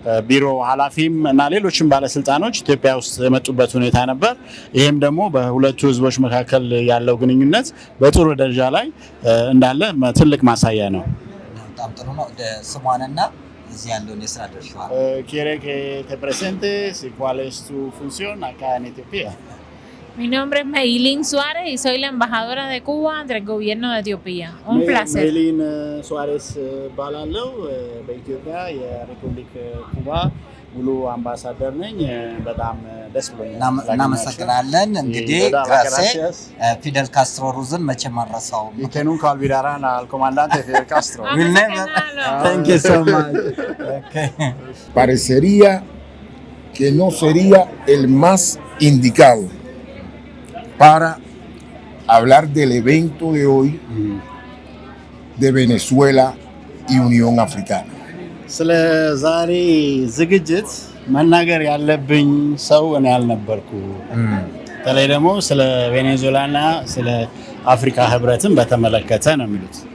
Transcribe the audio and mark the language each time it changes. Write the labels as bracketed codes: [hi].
[am] ቢሮ ኃላፊም እና ሌሎችም ባለስልጣኖች ኢትዮጵያ ውስጥ የመጡበት ሁኔታ ነበር። ይሄም ደግሞ በሁለቱ ህዝቦች መካከል ያለው ግንኙነት በጥሩ ደረጃ ላይ እንዳለ ትልቅ ማሳያ ነው። በጣም ጥሩ ነው። ስሟንና እዚህ ያለውን የስራ ድርሻዋን [es] quiere que te presentes y cuál es tu función acá en Etiopía. Mi nombre es Meilín Suárez y soy la embajadora de Cuba ante el gobierno de Etiopía. Un placer. [am] Meilín Suárez ባላለው በኢትዮጵያ የሪፐብሊክ ኩባ ሙሉ አምባሳደር ነኝ። በጣም ደስ ብሎኛል። እናመሰግናለን። እንግዲህ gracias ፊደል ካስትሮ ሩዝን መቼም አልረሳውም። [es] Y que nunca olvidarán al comandante Fidel Castro. [en] Thank you so much. Okay. [es] Parecería que no sería el más indicado para hablar del evento de hoy de Venezuela y Unión Africana. [am] ስለ ዛሬ ዝግጅት መናገር ያለብኝ ሰው እኔ አልነበርኩ። በተለይ ደግሞ ስለ ቬኔዙዌላና ስለ አፍሪካ ህብረትን በተመለከተ ነው የሚሉት።